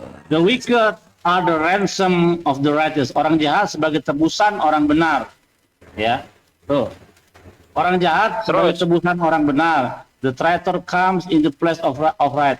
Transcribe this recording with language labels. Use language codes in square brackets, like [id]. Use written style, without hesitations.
[en] The wicked are the ransom of the righteous. [id] Orang jahat sebagai tebusan orang benar. Ya. Tuh. Orang jahat sebagai tebusan orang benar. [en] The traitor comes in the place of right.